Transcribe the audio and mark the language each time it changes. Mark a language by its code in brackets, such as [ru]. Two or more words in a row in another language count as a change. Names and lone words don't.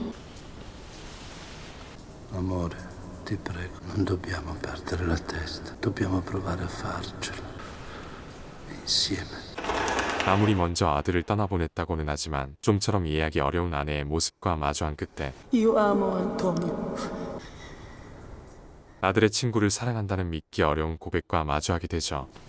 [it] Amore, ti prego, non dobbiamo perdere la testa. Dobbiamo provare a farcela. Insieme. [ko] 아무리 먼저 아들을 떠나보냈다고는 하지만 좀처럼 이해하기 어려운 아내의 모습과 마주한 그때 [it] Io amo Antonio. [ko] 아들의 친구를 사랑한다는 믿기 어려운 고백과 마주하게 되죠.